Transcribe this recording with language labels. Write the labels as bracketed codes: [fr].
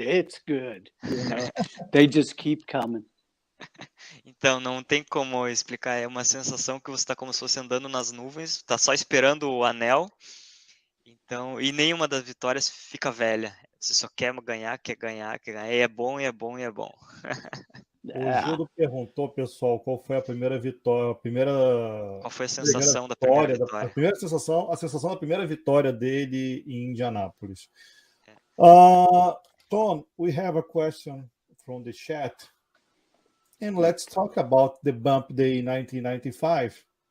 [en] It's good. They just keep coming. [pt] Então, não tem como explicar. É uma sensação que você está como se fosse andando nas nuvens, está só esperando o anel. Então, e nenhuma das vitórias fica velha. Você só quer ganhar, quer ganhar, quer ganhar. E é bom, e é bom, e é bom. O Gildo perguntou, pessoal, qual foi a primeira vitória, Qual foi a sensação da primeira primeira vitória, vitória? a primeira sensação, a sensação da primeira vitória dele em Indianápolis. [en] Tom, we have a question from the chat, and let's talk about the bump day in 1995.